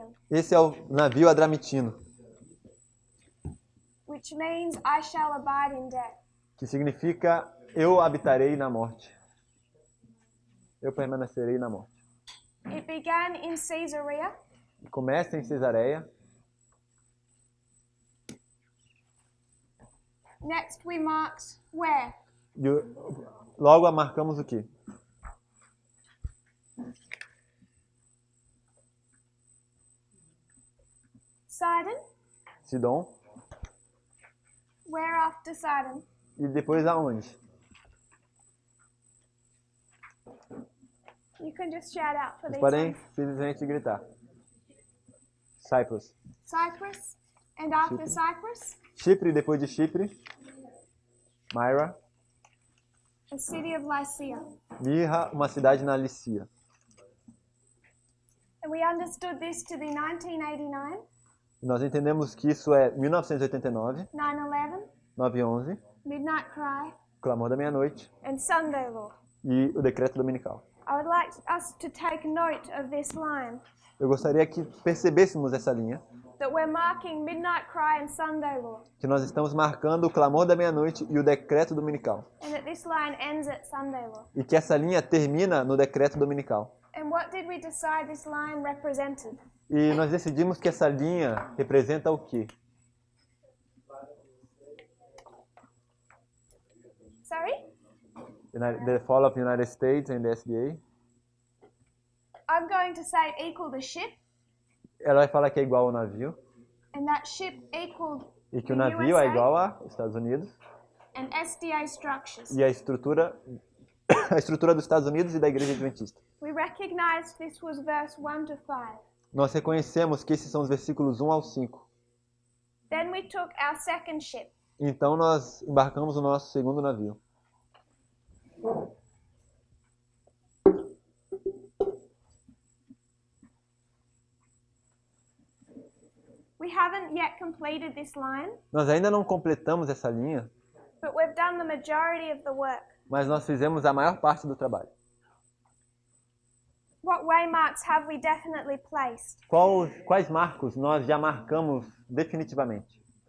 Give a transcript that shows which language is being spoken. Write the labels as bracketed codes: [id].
[pt] Esse é o navio adramitino, [en] Which means I shall abide in death. [pt] que significa eu habitarei na morte. Eu permanecerei na morte. [en] It began in Caesarea. [pt] Começa em Cesareia. [en] Next we marked where? [pt] E logo marcamos o quê? [en] Sidon. [pt] Sidom. [en] Where after Sidon? [pt] E depois aonde? [en] You can just shout out for [pt] Vocês [en] these [pt] podem [en] ones. [pt] simplesmente gritar. Cyprus. [en] Cyprus. And after Cyprus, [pt] Chipre, depois de Chipre. [en] Myra. the city of Lycia. [pt] Mirra, uma cidade na Lícia. [en] And we understood this to be 1989, [pt] E nós entendemos que isso é 1989, [en] 9/11, [pt] 9/11, [en] Midnight Cry, [pt] Clamor da Meia-Noite [en] and Sunday Law. [pt] e o Decreto Dominical. [en] I would like us to take note of this line, [pt] Eu gostaria que percebêssemos essa linha, [en] that we're marking Midnight Cry and Sunday Law, [pt] que nós estamos marcando o Clamor da Meia-Noite e o Decreto Dominical. [en] and that this line ends at Sunday Law. [pt] E que essa linha termina no Decreto Dominical. [en] And what did we decide this line represented? [pt] E nós decidimos que essa linha representa o quê? [en] Sorry? The fall of the United States and the SDA. I'm going to say it equaled a ship, [pt] Ela vai falar que é igual ao navio, [en] and that ship equaled [pt] e que o [en] the [pt] navio é [en] USA [pt] igual aos Estados Unidos, [en] and SDA structures. [pt] e a estrutura dos Estados Unidos e da Igreja Adventista. [en] We recognized this was verse 1 to 5. [pt] Nós reconhecemos que esses são os versículos 1 ao 5. [en] Then we took our second ship. [pt] Então nós embarcamos no nosso segundo navio. [en] We haven't yet completed this line, [pt] Nós ainda não completamos essa linha, [en] but we've done the majority of the work. [pt] mas nós fizemos a maior parte do trabalho. [en] What waymarks have we definitely placed? [pt] Quais marcos nós já marcamos definitivamente?